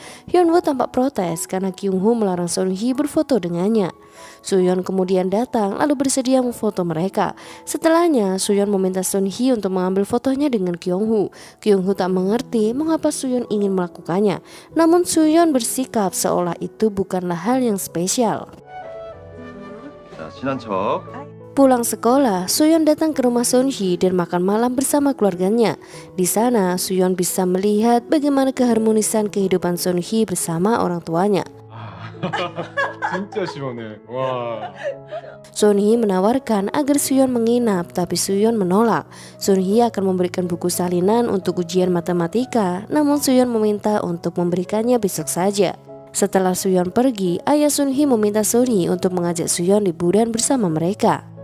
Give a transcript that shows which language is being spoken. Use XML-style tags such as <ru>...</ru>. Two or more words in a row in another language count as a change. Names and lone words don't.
<id>Hyun-woo tampak protes karena Kyung-ho melarang Sunhui berfoto dengannya. Suyeon kemudian datang lalu bersedia memfoto mereka. Setelahnya, Suyeon meminta Sunhui untuk mengambil fotonya dengan Kyung-ho. Kyung-ho tak mengerti mengapa Suyeon ingin melakukannya. Namun Suyeon bersikap seolah itu bukanlah hal yang spesial.</id> <ko>친한 척.</ko> <id>Pulang sekolah, Suyeon datang ke rumah Sunhui dan makan malam bersama keluarganya. Di sana, Suyeon bisa melihat bagaimana keharmonisan kehidupan Sunhui bersama orang tuanya.</id> <ko>진짜 시원해. 와.</ko> <id>Sunhui menawarkan agar Suyeon menginap, tapi Suyeon menolak. Sunhui akan memberikan buku salinan untuk ujian matematika, namun Suyeon meminta untuk memberikannya besok saja. Setelah Suyeon pergi, ayah Sunhui meminta Sunhui untuk mengajak Suyeon liburan bersama mereka.</id>